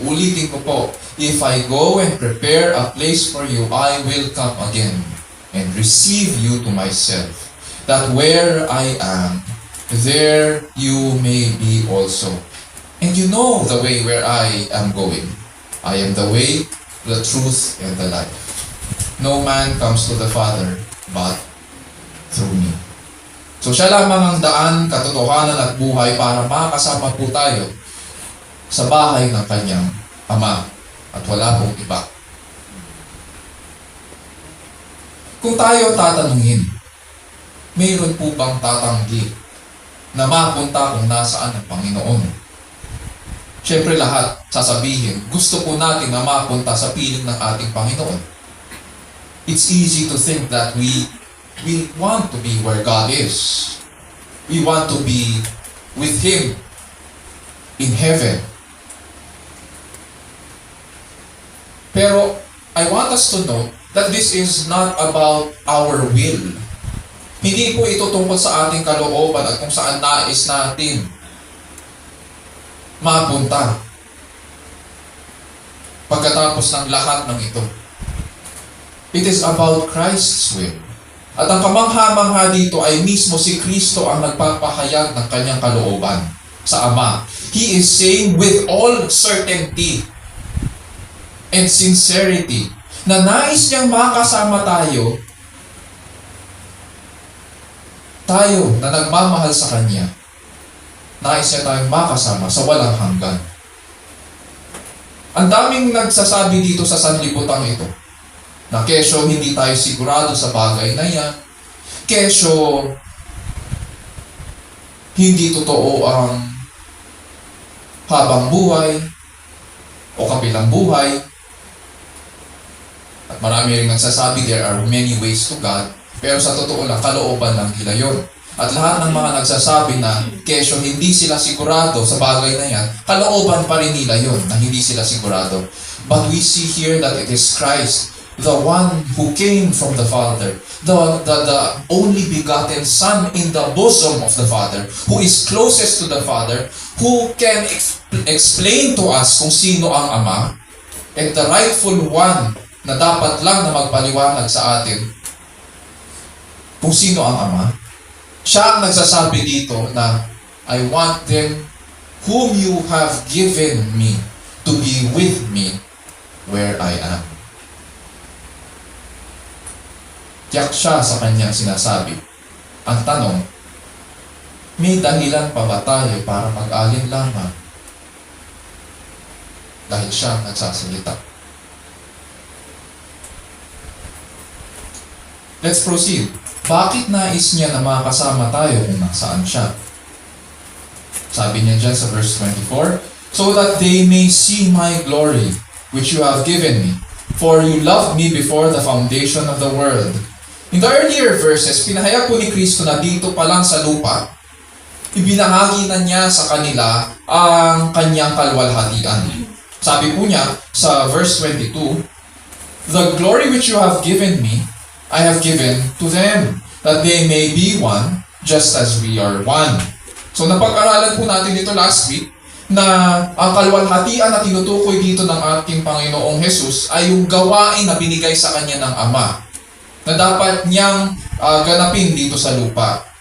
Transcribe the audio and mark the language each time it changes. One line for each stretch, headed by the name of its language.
Filipino: Ulitin ko po,
English: if I go and prepare a place for you, I will come again and receive you to myself, that where I am, there you may be also. And you know the way where I am going. I am the way, the truth, and the life. No man comes to the Father but through me.
Filipino: So siya lamang ang daan, katotohanan at buhay para makasama po tayo sa bahay ng kanyang Ama at wala pong iba. Kung tayo tatanungin, mayroon po bang tatanggi na mapunta kung nasaan ang Panginoon? Siyempre lahat sasabihin, gusto po natin na mapunta sa piling ng ating Panginoon.
English: It's easy to think that we want to be where God is. We want to be with Him in heaven. Pero I want us to know that this is not about our will.
Filipino: Hindi po ito tungkol sa ating kalooban at kung saan nais natin mapunta pagkatapos ng lahat ng ito.
English: It is about Christ's will.
Filipino: At ang kamangha-mangha dito ay mismo si Kristo ang nagpapahayag ng kanyang kalooban sa Ama.
English: He is saying with all certainty and sincerity
Filipino: na nais niyang makasama tayo na nagmamahal sa Kanya. Nais niya tayong makasama sa walang hanggan. Ang daming nagsasabi dito sa sanlibutan ito na kesyo hindi tayo sigurado sa bagay na yan, kesyo hindi totoo ang habang buhay o kabilang buhay. At marami rin nagsasabi
English: there are many ways to God,
Filipino: pero sa totoo lang, kalooban lang nila yun. At lahat ng mga nagsasabi na kesyo hindi sila sigurado sa bagay na yan, kalooban pa rin nila yun na hindi sila sigurado.
English: But we see here that it is Christ, the one who came from the Father, the only begotten Son in the bosom of the Father, who is closest to the Father, who can explain to us
Filipino: kung sino ang Ama,
English: and the rightful one
Filipino: na dapat lang na magpaliwanag sa atin kung sino ang Ama. Siya ang nagsasabi dito na,
English: I want them whom you have given me to be with me where I am.
Filipino: Tiyak siya sa kanyang sinasabi. Ang tanong, may dahilan pa ba tayo para mag-alinlangan? Dahil siya ang nagsasalita.
English: Let's proceed.
Filipino: Bakit nais niya na makasama tayo kung nasaan siya? Sabi niya dyan sa verse 24,
English: so that they may see my glory, which you have given me. For you loved me before the foundation of the world. In the earlier verses,
Filipino: pinahayag po ni Kristo na dito pa lang sa lupa, ibinahagi na niya sa kanila ang kanyang kalwalhatian. Sabi po niya sa verse 22,
English: the glory which you have given me, I have given to them, that they may be one, just as we are one.
Filipino: So napag-aralan po natin dito last week, na ang kalwalhatian na tinutukoy dito ng ating Panginoong Jesus ay yung gawain na binigay sa kanya ng Ama, na dapat niyang ganapin dito sa lupa.